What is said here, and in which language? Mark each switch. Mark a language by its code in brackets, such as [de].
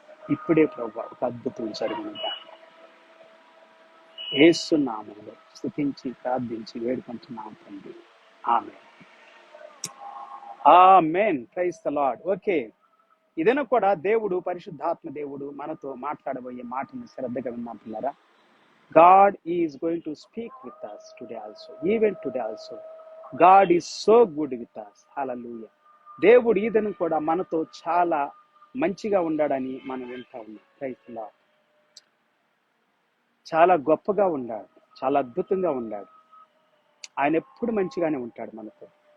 [te] ఇప్పుడే ప్రభు ఒక అద్భుతం జరిగినగా యేసు నామంలో స్తుతించి ప్రార్థించి వేడుకుంటున్నాం తండ్రి. ఆమేన్. ఆమేన్. [en] Praise the Lord. [te] ఓకే, ఇదైనా కూడా దేవుడు, పరిశుద్ధాత్మ దేవుడు మనతో మాట్లాడబోయే మాటను శ్రద్ధగా విన్నాం పిల్లరా. [en] God is going to speak with us today also. Even today also, God is so good with us. Hallelujah. [te] దేవుడు ఈ దినం కూడా మనతో చాలా మంచిగా ఉండాడని మనం వింటా ఉన్నాం. [en] Praise the Lord. [te] చాలా గొప్పగా ఉన్నాడు, చాలా అద్భుతంగా ఉన్నాడు. ఆయన ఎప్పుడు మంచిగానే ఉంటాడు మనతో.